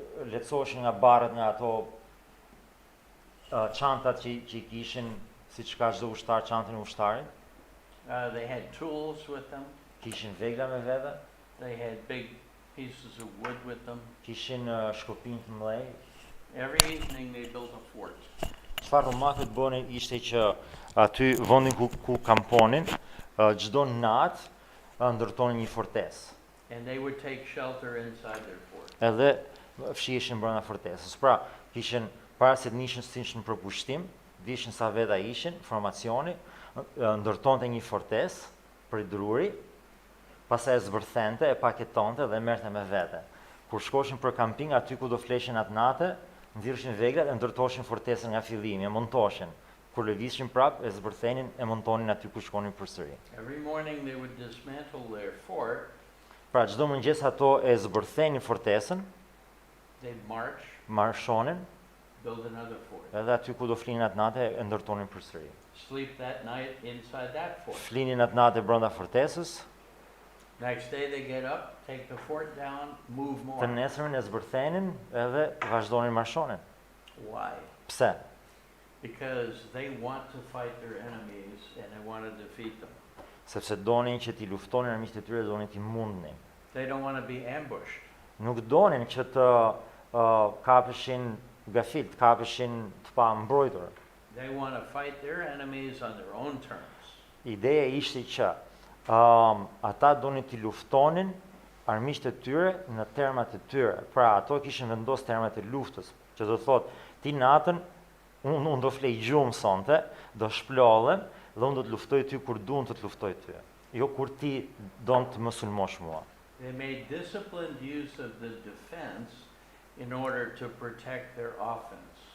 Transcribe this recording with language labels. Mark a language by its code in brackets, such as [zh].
[sq] lehtësoheshin nga barret, nga ato çantat që i kishin, siç ka çdo ushtar çantën e ushtarit, [en] they had tools with them, [sq] kishin vegla me vete, [en] they had big pieces of wood with them. [sq] kishin shkopinj të mëdhej. [en] Every evening they built a fort. [sq] Çfarë romakët bënin ishte që aty vendin ku kamponin, çdo natë ndërtonin një fortesë. [en] And they would take shelter inside their fort. [sq] Edhe fshiheshin brenda fortesës. Pra, kishin para se të nishin për pushtim, dishin sa veta ishin, formacioni, ndërtonte një fortesë për druri, pastaj e zbërthente, e paketonte dhe merrte me vete. Kur shkoshin për kamping, aty ku do fleshin atë natë, nxirrshin veglat e ndërtoshin fortesën nga fillimi, e montoshin. Kur lëvizshin prap, e zbërthenin, e montonin aty ku shkonin përsëri. [en] Every morning they would dismantle their fort, [sq] Pra, çdo mëngjes ato e zbërthenin fortesën, [en] they'd march, [sq] marshonin, [en] build another fort. [sq] edhe aty ku do flinin atë natë e ndërtonin përsëri. [en] Sleep that night inside that fort. [sq] Flinin atë natë brenda fortesës, [en] Next day they get up, take the fort down, move [sq] të [en] more. [sq] nesërmen e zbërthenin edhe vazhdonin marshonin. [en] Why? [sq] Pse? [en] Because they want to fight their enemies and they want to defeat them. [sq] Sepse donin që t'i luftonin armiqtë e tyre, donin t'i mundnin. [en] They don't want to be ambushed. [sq] Nuk donin që të kapeshin gafilt, të kapeshin të pa mbrojtur. [en] They want to fight their enemies on their own terms. [sq] Ideja ishte që ata donin t'i luftonin armiqtë e tyre në termat e tyre. Pra, ato kishin vendosur termat e luftës, që do thotë, ti natën unë do flej gjumë sonte, do shplollem dhe unë do të luftoj ty kur duan të luftoj ty. Jo kur ti don të më sulmosh mua. [en] They made disciplined use of the defense in order to protect their offense.